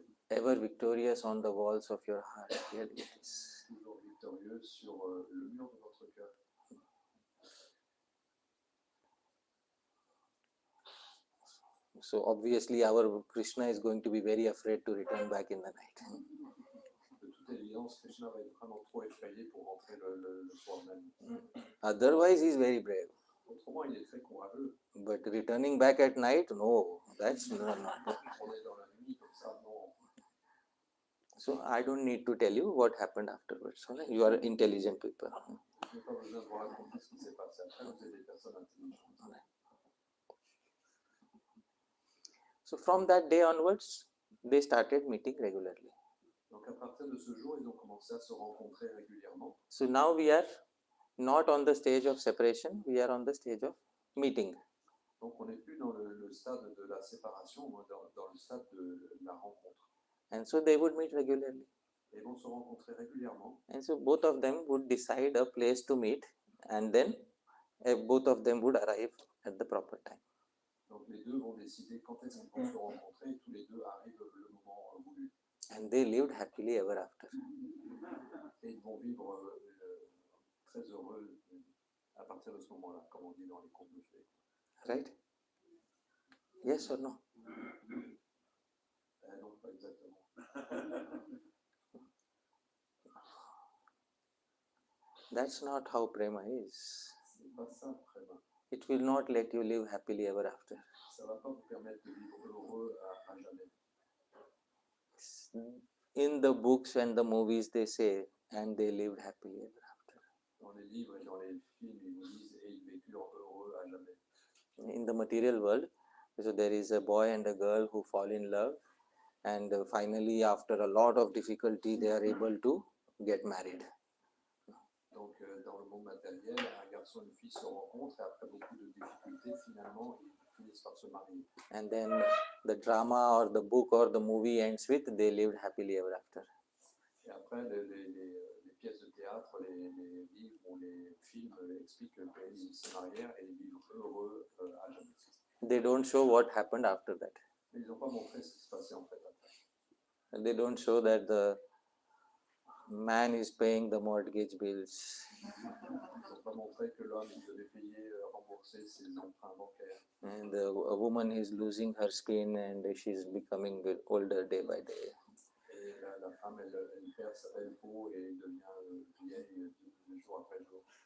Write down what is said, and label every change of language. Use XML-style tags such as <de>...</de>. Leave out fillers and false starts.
<en>Ever victorious on the walls of your heart. Dear devotees.</en> <fr>toujours victorieux sur le mur de notre cœur.</fr> <en>So obviously our Krishna is going to be very afraid to return back in the night.</en> <fr>De toute évidence, Krishna va être vraiment trop effrayé pour rentrer le soir même.</fr> <en>Otherwise, he is very brave.</en> <fr>Autrement, il est très courageux.</fr> <en>But returning back at night, no, that's no.</en> <fr>On est dans la nuit comme ça, non.</fr> <en>So I don't need to tell you what happened afterwards. You are intelligent people.</en> <fr>Je n'ai pas besoin de vous raconter ce qui s'est passé après, vous êtes des personnes intelligentes.</fr> <en>So from that day onwards, they started meeting regularly.</en> <fr>Donc à partir de ce jour, ils ont commencé à se rencontrer régulièrement.</fr> <en>So now we are not on the stage of separation, we are on the stage of meeting.</en> <fr>Donc on n'est plus dans le stade de la séparation, on est dans le stade de la rencontre.</fr> <en>And so they would meet regularly.</en> <fr>Et ils vont se rencontrer régulièrement.</fr> <en>And so both of them would decide a place to meet, and then both of them would arrive at the proper time.</en> <fr>Donc les deux vont décider quand est-ce qu'ils vont se rencontrer et tous les deux arrivent le moment voulu.</fr> <en>And they lived happily ever after.</en> <fr>Et ils vont vivre très heureux à partir de ce moment-là, comme on dit dans les contes de fées.</fr> <en>Right? Yes or no?</en> <fr>Non, pas exactement.</fr> <en>That's not how prema is.</en> <fr>C'est pas ça, vraiment.</fr> <en>It will not let you live happily ever after.</en> <fr>Ça va pas vous permettre de vivre heureux à jamais.</fr> <en>In the books and the movies they say, and they lived happily ever after.</en> <fr>Dans les livres et dans les films, ils vous disent et ils vécurent heureux à jamais.</fr> <en>In the material world, so there is a boy and a girl who fall in love, and finally, after a lot of difficulty, they are able to get married.</en> <fr>Donc, dans le monde matériel, un garçon et une fille se rencontrent et après beaucoup de difficultés, finalement, ils finissent par se marier.</fr> <en>And then the drama or the book or the movie ends with they lived happily ever after.</en> <fr>Et après, les pièces de théâtre, les livres ou les films expliquent qu'ils se marièrent et ils vivent heureux à jamais.</fr> <en>They don't show what happened after that.</en> <fr>Mais ils n'ont pas montré ce qui se passait en fait après.</fr> <en>They don't show that the man is paying the mortgage bills</en> <fr>Ils n'ont pas montré que l'homme il devait payer, rembourser ses emprunts bancaires.</fr> <en>and a woman is losing her skin and she's becoming older day by day.</en> <fr>Et la femme, elle perd sa belle peau et devient vieille jour après jour.</fr>